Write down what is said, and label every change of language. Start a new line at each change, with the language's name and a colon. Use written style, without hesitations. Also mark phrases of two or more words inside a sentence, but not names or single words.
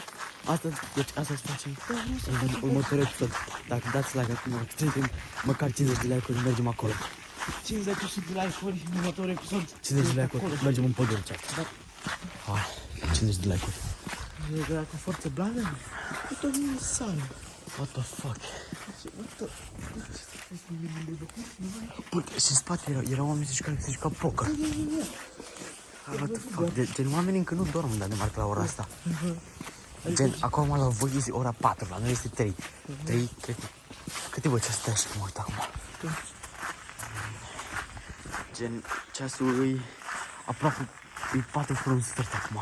Romanian: Asta, deci asta să facem în următorul episod. Dacă dați like acum, strângem măcar 50 de like-uri, mergem acolo. 50 de like-uri în următorul episod. 50 de like-uri, mergem în pădure, chat. Hai, 50 de like-uri. E de cu forță blană? Uite o mie sală.
English: What the fuck?
Romanian: Uite, Bă, și în spate erau oameni care se juca poker.
English: What the fuck?
Romanian: Gen, oamenii încă nu dorm în Danemarca la ora asta. Gen, acum la voi este ora 4, la noi este 3. 3, cred că... Câte bă, ce stai și mă uit acum? Gen, ceasul e aproape, e 4 fără un sfert acum.